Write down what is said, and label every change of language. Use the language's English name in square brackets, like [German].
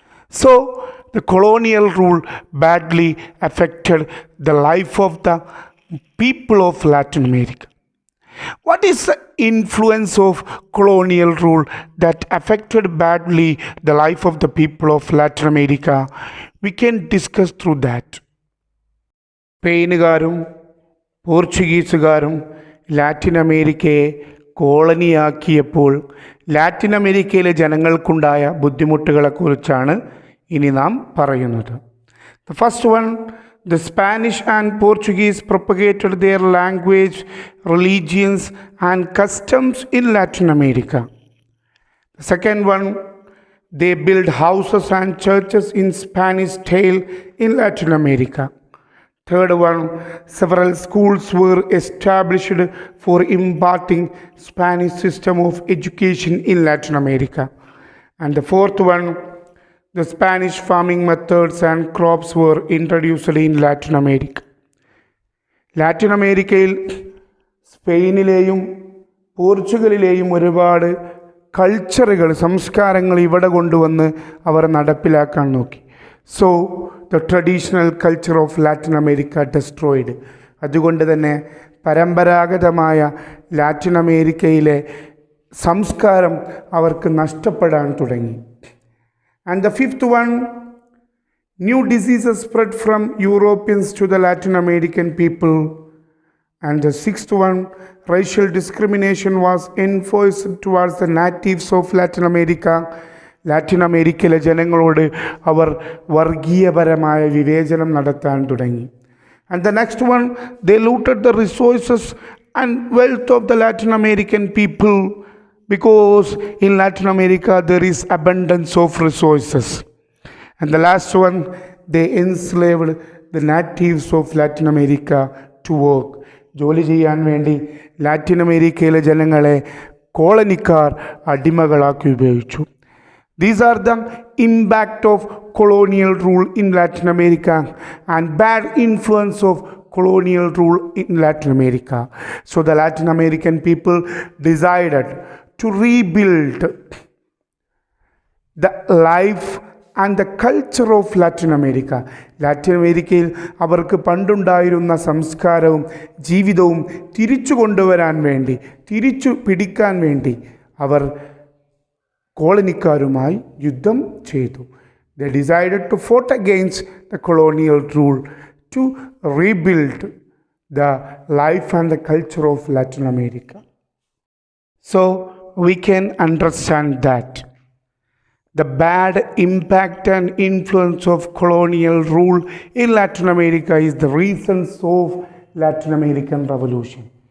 [English] So, the colonial rule badly affected the life of the people of Latin America. What is the influence of colonial rule that affected badly the life of the people of Latin America? We can discuss through that. [Malayalam] സ്പെയിനുകാരും പോർച്ചുഗീസുകാരും Latin അമേരിക്കയെ കോളനിയാക്കിയപ്പോൾ Latin അമേരിക്കയിലെ ജനങ്ങൾക്കുണ്ടായ ബുദ്ധിമുട്ടുകളെക്കുറിച്ചാണ് ഇനി നാം പറയുന്നത്. [English] The first one, the Spanish and Portuguese propagated their language, religions and customs in Latin America. The second one, they built houses and churches in Spanish style in Latin America. Third one, several schools were established for imparting Spanish system of education in Latin America. And the fourth one, the Spanish farming methods and crops were introduced in Latin America. [Malayalam] Latin അമേരിക്കയിൽ സ്പെയിനിലെയും പോർച്ചുഗലിലെയും ഒരുപാട് കൾച്ചറുകൾ, സംസ്കാരങ്ങൾ ഇവിടെ കൊണ്ടുവന്ന് അവർ നടപ്പിലാക്കാൻ നോക്കി. [English] So the traditional culture of Latin America destroyed. [Malayalam] അതുകൊണ്ട് തന്നെ പരമ്പരാഗതമായ ലാറ്റിൻ അമേരിക്കയിലെ സംസ്കാരം അവർക്ക് നഷ്ടപ്പെടാൻ തുടങ്ങി. [English] And the fifth one, new diseases spread from Europeans to the Latin American people. And the sixth one, racial discrimination was enforced towards the natives of Latin America. [Malayalam] Latin അമേരിക്കയിലെ ജനങ്ങളോട് അവർ വർഗീയപരമായ വിവേചനം നടത്താൻ തുടങ്ങി. [English] And the next one, they looted the resources and wealth of the Latin American people, because in Latin America there is abundance of resources. And the last one, they enslaved the natives of Latin America to work. [Malayalam] ജോലി ചെയ്യാൻ വേണ്ടി Latin അമേരിക്കയിലെ ജനങ്ങളെ കോളനിക്കാർ അടിമകളാക്കി ഉപയോഗിച്ചു. [English] These are the impact of colonial rule in Latin America and bad influence of colonial rule in Latin America. So the Latin American people decided to rebuild the life and the culture of Latin America. [Malayalam] Latin അമേരിക്കയിൽ അവർക്ക് പണ്ടുണ്ടായിരുന്ന സംസ്കാരവും ജീവിതവും തിരിച്ചു കൊണ്ടുവരാൻ വേണ്ടി, തിരിച്ചു പിടിക്കാൻ വേണ്ടി അവർ കോളനിക്കാരുമായി യുദ്ധം ചെയ്തു. [English] They decided to fight against the colonial rule to rebuild the life and the culture of Latin America. So we can understand that the bad impact and influence of colonial rule in Latin America is the reasons of Latin American Revolution.